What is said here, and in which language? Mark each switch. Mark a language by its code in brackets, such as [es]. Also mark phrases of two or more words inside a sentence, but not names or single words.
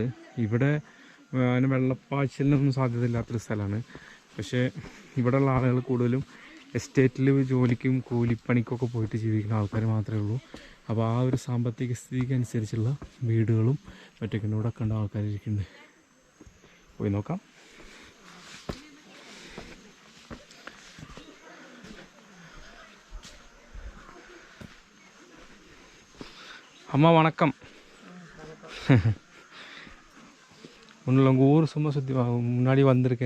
[ml] ഇവിടെ അതിന് വെള്ളപ്പാച്ചിലിനൊന്നും സാധ്യതയില്ലാത്തൊരു സ്ഥലമാണ്. പക്ഷേ ഇവിടെയുള്ള ആളുകൾ കൂടുതലും എസ്റ്റേറ്റിൽ ജോലിക്കും കൂലിപ്പണിക്കൊക്കെ പോയിട്ട് ജീവിക്കുന്ന ആൾക്കാർ മാത്രമേ ഉള്ളൂ. അപ്പോൾ ആ ഒരു സാമ്പത്തിക സ്ഥിതിക്ക് അനുസരിച്ചുള്ള വീടുകളും മറ്റൊക്കെ ഇവിടെ കണ്ട ആൾക്കാരിരിക്കുന്നുണ്ട്. പോയി നോക്കാം. [ta] அம்மா வணக்கம். ஒன்றும் உங்கள் ஊர் சும்மா சுற்றி முன்னாடி வந்திருக்கேன்.